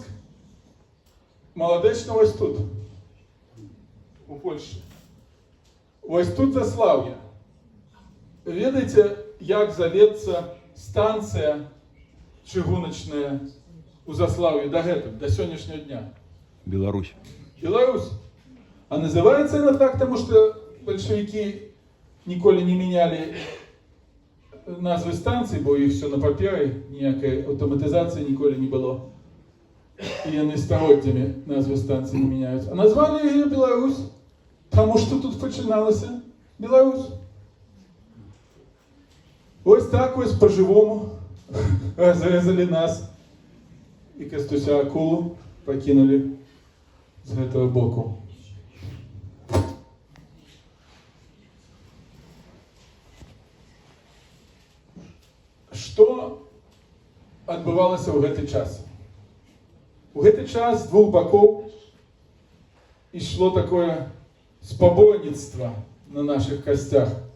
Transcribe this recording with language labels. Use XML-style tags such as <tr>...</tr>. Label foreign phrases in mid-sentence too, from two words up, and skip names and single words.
<be>Маладэчна вось тут, у Польшчы. Вось тут Заслаўе. Ведаеце, як завецца станцыя чыгуначная у Заслаўе дагэтуль, да сённяшняго дня? Беларусь.</be> <ru>Беларусь. А называется она так, потому что большевики ніколі не меняли назвы станций, бо их все на паперы,</ru> <be>ніякай аўтаматызацыі ніколі не было. И яны стагоддзямі назвы</be> <ru>станций не меняются. А назвали ее Беларусь, потому что тут пачыналася Беларусь.</ru> <be>Вось так вось</be> <ru>по-живому разрезали нас и Кастуся Акулу покинули</ru> <be>з гэтага боку. Што адбывалася ў гэты час? У гэты час з двух бакоў ішло такое спаборніцтва на наших касцях.</be>